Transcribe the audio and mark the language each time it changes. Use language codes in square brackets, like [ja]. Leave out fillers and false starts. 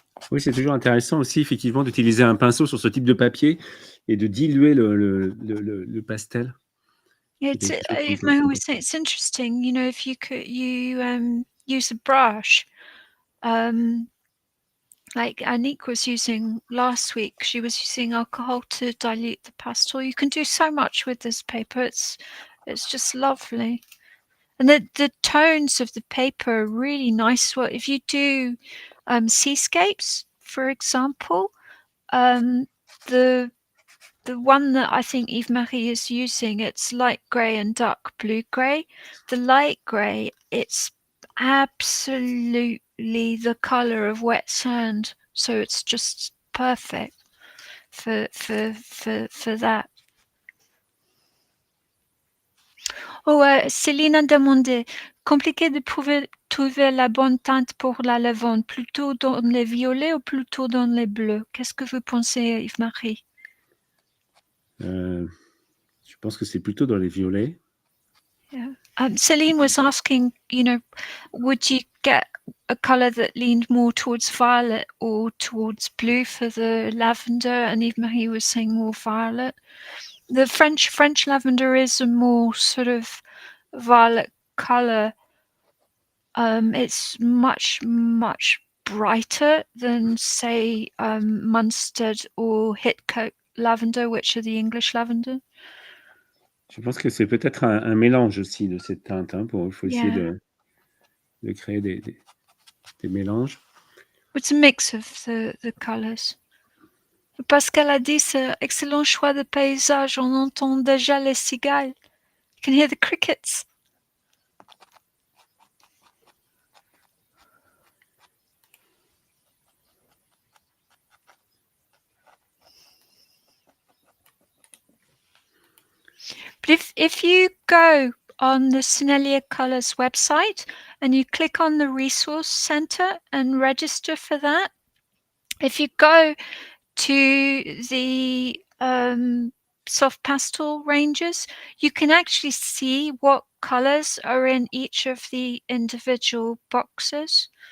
[fr] Oui, c'est toujours intéressant aussi, effectivement, d'utiliser un pinceau sur ce type de papier et de diluer le pastel. [en] It's it's interesting, you know, if you could use a brush like Anique was using last week, she was using alcohol to dilute the pastel. You can do so much with this paper. It's just lovely. And the tones of the paper are really nice. Well, if you do seascapes, for example, the one that I think Yves-Marie is using, it's light grey and dark blue grey. The light grey, it's absolutely the colour of wet sand. So it's just perfect for that. [fr] Oh, Céline a demandé, compliqué de trouver la bonne teinte pour la lavande, plutôt dans les violets ou plutôt dans les bleus? Qu'est-ce que vous pensez, Yves-Marie? Je pense que c'est plutôt dans les violets. [en] Yeah. Celine was asking, would you get a colour that leaned more towards violet or towards blue for the lavender? And Yves-Marie was saying more violet. The French lavender is a more sort of violet colour. It's much brighter than, say, Munstead or Hitcoat lavender, which are the English lavender. [fr] Je pense que c'est peut-être un mélange aussi de cette teinte. Hein, il faut essayer de créer des mélanges. [en] It's a mix of the colours. [fr] Pascal a dit, c'est excellent choix de paysage. On entend déjà les cigales. [en] You can hear the crickets. But if you go on the Sennelier Colours website and you click on the resource center and register for that, if you go to the soft pastel ranges, you can actually see what colors are in each of the individual boxes.